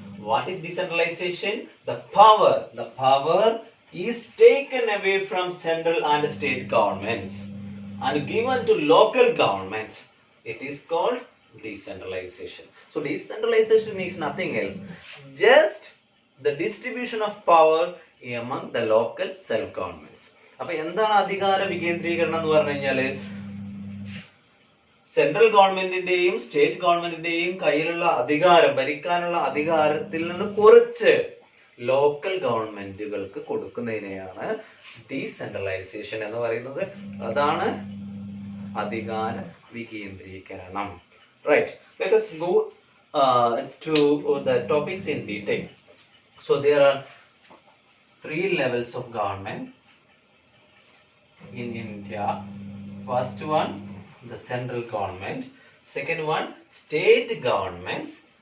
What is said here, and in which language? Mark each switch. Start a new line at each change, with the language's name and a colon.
English: What is decentralization? The power is taken away from central and state governments and given to local governments. It is called decentralization. So decentralization is nothing else, just the distribution of power among the local self governments.
Malayalam: അപ്പോൾ എന്താണ് അധികാര വികേന്ദ്രീകരണം എന്ന് പറഞ്ഞു കഴിഞ്ഞാൽ central ഗവൺമെന്റിന്റെയും state ഗവൺമെന്റിന്റെയും കയ്യിലുള്ള അധികാരം, ഭരിക്കാനുള്ള അധികാരത്തിൽ നിന്ന് കുറച്ച് ലോക്കൽ ഗവൺമെന്റുകൾക്ക് കൊടുക്കുന്നതിനെയാണ് ഡീസെൻട്രലൈസേഷൻ എന്ന് പറയുന്നത്. അതാണ് അധികാര വികേന്ദ്രീകരണം. Right.
English: Let us go to the topics in detail. So there are 3 levels of government in India. First one, the central government. Second one, state governments.